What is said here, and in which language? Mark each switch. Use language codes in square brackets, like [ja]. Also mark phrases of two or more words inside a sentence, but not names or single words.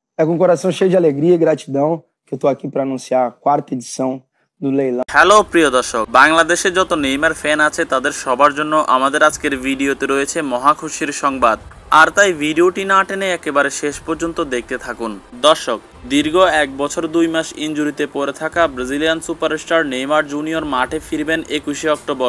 [pt] É com coração cheio de alegria e gratidão que eu tô aqui para anunciar a 4ª edição do leilão। [bn] হ্যালো প্রিয় দর্শক, বাংলাদেশে যত নেইমার ফ্যান আছে তাদের সবার জন্য আমাদের আজকের ভিডিওতে রয়েছে মহা খুশির সংবাদ। আর তাই ভিডিওটি না টেনে একেবারে শেষ পর্যন্ত দেখতে থাকুন। দর্শক, দীর্ঘ 1 বছর 2 মাস ইনজুরিতে পড়ে থাকা ব্রাজিলিয়ান সুপারস্টার নেইমার জুনিয়র মাঠে ফিরবেন 21শে অক্টোবর।